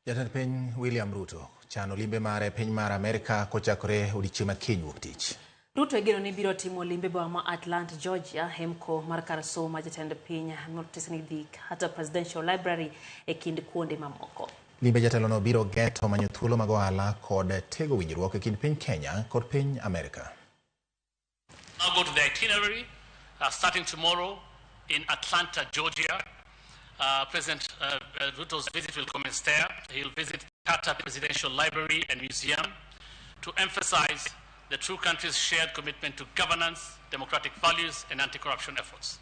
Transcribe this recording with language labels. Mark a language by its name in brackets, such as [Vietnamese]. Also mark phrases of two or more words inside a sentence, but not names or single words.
[Luo (Kenya and Tanzania)] Jatend piny William Ruto chano limbe mare piny mar Amerka kochakore odiechieng' makiny wuok tich. Ruto egeno ni biro timo limbe boma ma Atlanta, Georgia, hemko mar kar somo jatend piny notice ni dhi hata Presidential Library e kind kuonde mamoko. Limbe jatelono biro geto manyo thuolo mag ohala kod tego winjruok e kind piny Kenya kod piny Amerka. [English] I'll go to the itinerary starting tomorrow in Atlanta, Georgia. President Ruto's visit will commence there. He'll visit Tata Presidential Library and Museum to emphasize the two countries' shared commitment to governance, democratic values, and anti-corruption efforts.